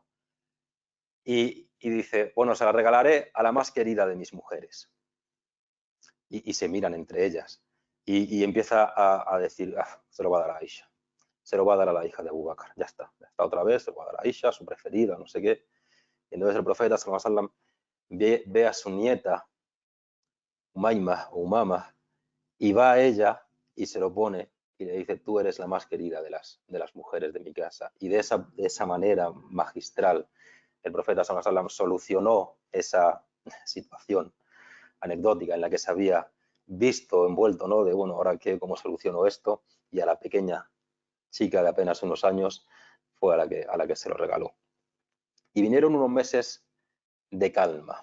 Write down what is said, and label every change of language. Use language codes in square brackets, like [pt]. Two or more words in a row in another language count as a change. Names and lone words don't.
[es] Y dice, bueno, se la regalaré a la más querida de mis mujeres. Y se miran entre ellas. Y empieza a decir, se lo va a dar a Aisha. Se lo va a dar a la hija de Abu Bakr. Ya está otra vez, se lo va a dar a Aisha, su preferida, no sé qué. Y entonces el profeta, [ar] صلى الله عليه وسلم, [es] ve a su nieta, Umama, y va a ella y se lo pone y le dice, tú eres la más querida de las mujeres de mi casa. Y de esa manera magistral, el profeta [ar] صلى الله عليه وسلم [es] solucionó esa situación anecdótica en la que se había visto, envuelto, ¿no? De, bueno, ahora qué, cómo soluciono esto, y a la pequeña chica de apenas unos años fue a la que se lo regaló. Y vinieron unos meses de calma.